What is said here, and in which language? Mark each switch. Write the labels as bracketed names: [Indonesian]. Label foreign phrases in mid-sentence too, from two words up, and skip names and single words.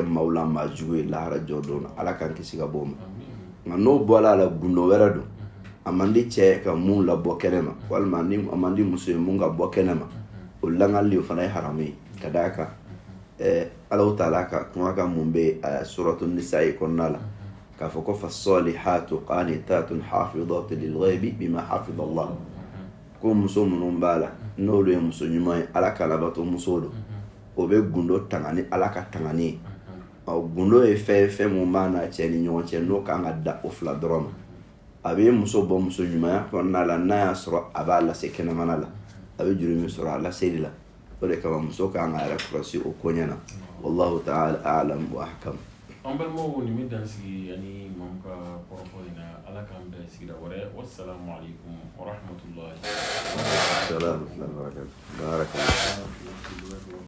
[Bambara] maaw la maa jugu ye lahara jɔ don na Ala k'an kisi ka bɔ o ma nka n'o bɔra a la gundo wɛrɛ don a man di cɛ ka mun labɔ kɛnɛ ma walima a man di muso ye mun ka bɔ kɛnɛ ma o langali o fana ye haramu ye ka d'a kan Allahu Ta'ala ka kumakan mun bɛ suratul nisa kɔnɔna la k'a fɔ ko fasalihatu [Arabic] قانتات حافظات للغيب بما حفظ الله [Bambara] ko muso minnu b'a la n'olu ye muso ɲuman ye Ala ka labato muso don o bɛ gundo tanga ni Ala ka tangani ye gundo ye fɛn mun b'a n'a cɛ ni ɲɔgɔn cɛ n'o kan ka da o fila dɔrɔn ma a bɛ muso bɔ muso ɲumanya kɔnɔna la n'a y'a sɔrɔ a b'a lase kɛnɛmana la a bɛ juru min sɔrɔ a laseli la o de kama muso kan ka yɛrɛ kɔlɔsi o ko ɲɛna [Arabic] والله تعالى أعلم وأحكم. [Bambara] An balimaw nin bɛ dan sigi ani maaw ka kɔrɔfɔ in na Ala k'an bɛn sigida wɛrɛ [Arabic] والسلام عليكم ورحمة الله وبركاته.